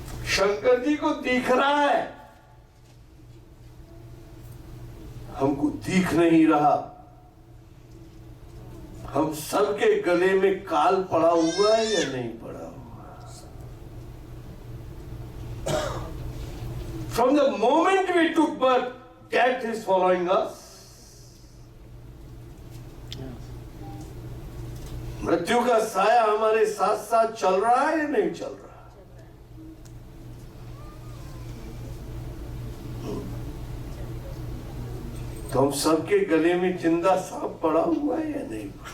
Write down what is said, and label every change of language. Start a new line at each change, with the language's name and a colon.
Hindi: शंकर जी को दिख रहा है, हमको दिख नहीं रहा। हम सबके गले में काल पड़ा हुआ है या नहीं पड़ा हुआ?
English: From the moment we took birth, death is following us.
Hindi: मृत्यु का साया हमारे साथ साथ चल रहा है या नहीं चल रहा? तो हम सबके गले में जिंदा सांप पड़ा हुआ है या नहीं?